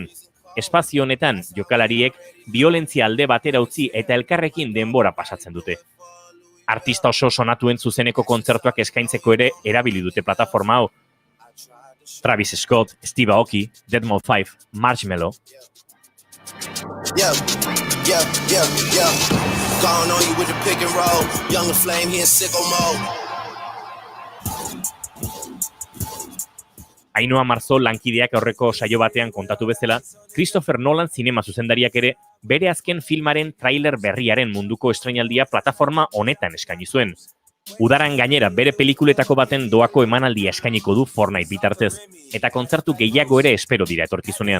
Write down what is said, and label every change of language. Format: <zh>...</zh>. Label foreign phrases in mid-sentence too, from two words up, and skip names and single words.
<eu>Espazio honetan jokalariek biolentzia alde batera utzi eta elkarrekin denbora pasatzen dute. Artista oso sonatuen zuzeneko kontzertuak eskaintzeko ere erabili dute plataforma hau. Travis Scott, Steve Aoki, Deadmau5, Marshmello.</eu> <en>Gone on you with the pick and roll. Young Flame here in sicko mode.</en> <eu>Ainhoa Marzo lankideak aurreko saio batean kontatu bezala, Christopher Nolan zinema zuzendariak ere bere azken filmaren trailer berriaren munduko estrainaldia plataforma honetan eskaini zuen. Udaran gainera bere pelikuletako baten doako emanaldia eskainiko du Fortnite bitartez, eta kontzertu gehiago ere espero dira etorkizunean.</eu>